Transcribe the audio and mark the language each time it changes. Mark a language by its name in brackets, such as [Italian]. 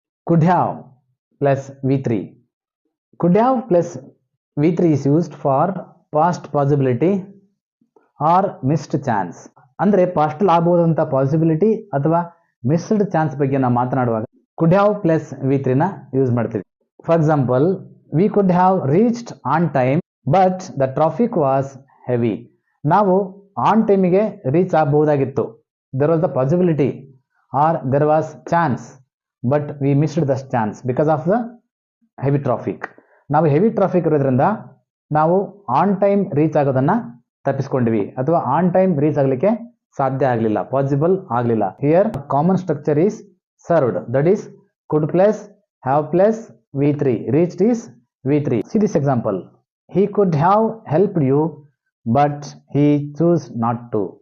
[English] Could have plus V3. Could have plus V3 is used for past possibility or missed chance. [Kannada] ಅಂದ್ರೆ past ಅಲ್ಲಿ ಆಗಬಹುದಂತ possibility ಅಥವಾ missed chance ಬಗ್ಗೆ ನಾವು ಮಾತನಾಡುವಾಗ could have plus V3 ನ use ಮಾಡ್ತೀವಿ. [English] For example, we could have reached on time but the traffic was heavy. [Kannada] ನಾವು on ಟೈಮಿಗೆ reach ಆಗಬಹುದಾಗಿತ್ತು, [English] there was the possibility or there was chance, but we missed the chance because of the heavy traffic. [Kannada] ನಾವು heavy traffic ಇರೋದ್ರಿಂದ ನಾವು on time reach ಆಗೋದನ್ನ ತಪ್ಪಿಸ್ಕೊಂಡ್ವಿ, ಅಥವಾ on time reach ಆಗ್ಲಿಕ್ಕೆ ಸಾಧ್ಯ ಆಗಲಿಲ್ಲ, ಪಾಸಿಬಲ್ ಆಗಲಿಲ್ಲ. [English] Here common structure is served, that is could plus have plus V3. Reached is V3. See this example. He could have helped you but he choose not to.